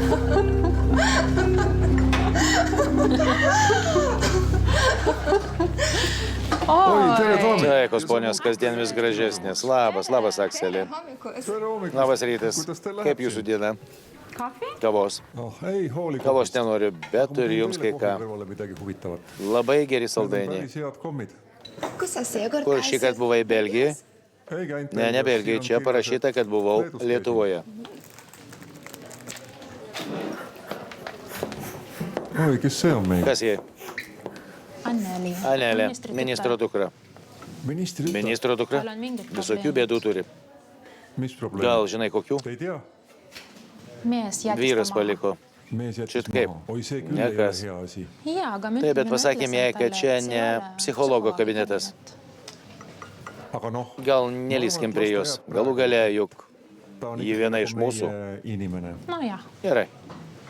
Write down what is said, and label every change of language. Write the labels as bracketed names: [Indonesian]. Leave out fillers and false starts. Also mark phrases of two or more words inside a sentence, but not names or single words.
[Estonian] Oi, tere, Toomi! [Lithuanian] Taikos ponios kasdien vis gražesnės. Labas, Akselė. Labas rytas. Kaip jūsų diena? Kavos. [Estonian] Ei hooli. [Lithuanian] Kavos nenoriu, bet turiu jums kai ką. [Estonian] Midagi huvitavat. [Lithuanian] Labai geri saldainiai. [Estonian] Päris head kommid. [Lithuanian] Kur šį kartą buvai Belgijai? [Estonian] Ei käinud. [Lithuanian] Ne Belgijai. Čia parašyta, kad buvau Lietuvoje. [Estonian] Oi, kes see on meil? [Lithuanian] Kas jie? Annelė, ministro dukra. [Estonian] Ministri tütar. [Lithuanian] Ministro dukra? Visokių bėdų turi. [Estonian] Mis probleem? [Lithuanian] Gal žinai kokių? [Estonian] Te ei tea? [Lithuanian] Vyras paliko. [Estonian] Mees jättis [Lithuanian] Šit kaip? [Estonian] maha. Oi, see küll Ja ei [Lithuanian] kas? [Estonian] ole hea asi. [Lithuanian] Taip, bet pasakėm jai, kad čia ne psichologo kabinetas. [Estonian] Aga noh, [Lithuanian] Gal neliskim prie jos. Galų gale juk [Estonian] ta on [Lithuanian] Ji viena iš mūsų. [Estonian] meie inimene. [Lithuanian] Gerai.